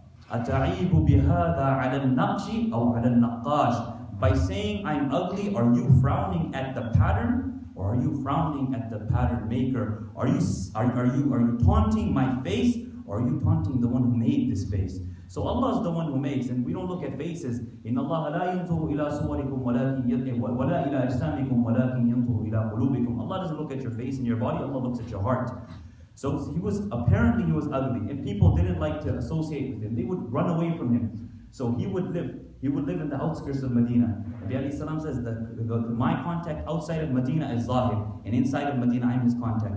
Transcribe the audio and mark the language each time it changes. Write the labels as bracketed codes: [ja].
[ar] أتعيب بهذا على النقش أو على النقاش? [en] By saying I'm ugly, are you frowning at the pattern, or are you frowning at the pattern maker? Are you taunting my face, or are you taunting the one who made this face? So Allah is the one who makes, and we don't look at faces. [ar] إن الله لا ينظر إلى صوركم ولا إلى أجسامكم ولكن ينظر إلى قلوبكم. [en] Allah doesn't look at your face and your body. Allah looks at your heart. So he was ugly, and people didn't like to associate with him. They would run away from him. So he would live in the outskirts of Medina. Nabi alayhi salam says that my contact outside of Medina is Zahir, and inside of Medina I'm his contact.